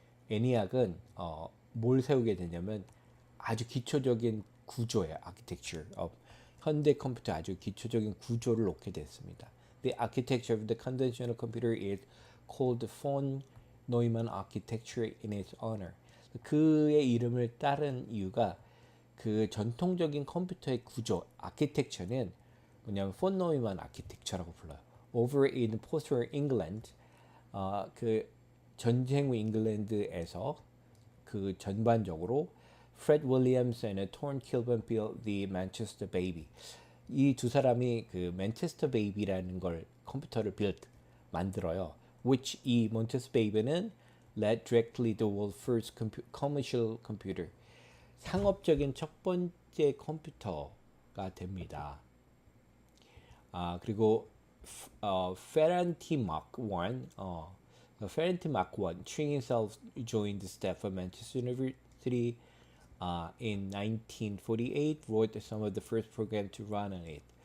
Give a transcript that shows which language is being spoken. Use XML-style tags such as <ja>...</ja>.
<ko>ENIAC은 뭘 세우게 되냐면 아주 기초적인 구조의</ko> <en>architecture of</en> <ko>현대 컴퓨터 아주 기초적인 구조를 놓게 됐습니다.</ko> <en>The architecture of the conventional computer is called von Neumann architecture in its honor.</en> <ko>그의 이름을 따른 이유가 그 전통적인 컴퓨터의 구조, 아키텍처는 뭐냐면 폰 노이만 아키텍처라고 불러요.</ko> <en>Over in post-war England,</en> <ko>그 전쟁 후 잉글랜드에서 그 전반적으로</ko> <en>Fred Williams and Thorne Kilburn built the Manchester Baby.</en> <ko>이 두 사람이 그 맨체스터 베이비라는 걸 컴퓨터를 만들어요.</ko> <en>Which</en> <ko>이 맨체스터 베이비는</ko> <en>led directly the world's first commercial computer.</en> <ko>상업적인 첫 번째 컴퓨터가 됩니다.</ko> <en>그리고 Ferranti Mark I, Ferranti Mark I, Turing himself joined the staff of Manchester University in 1948, wrote some of the first program to run on it.</en>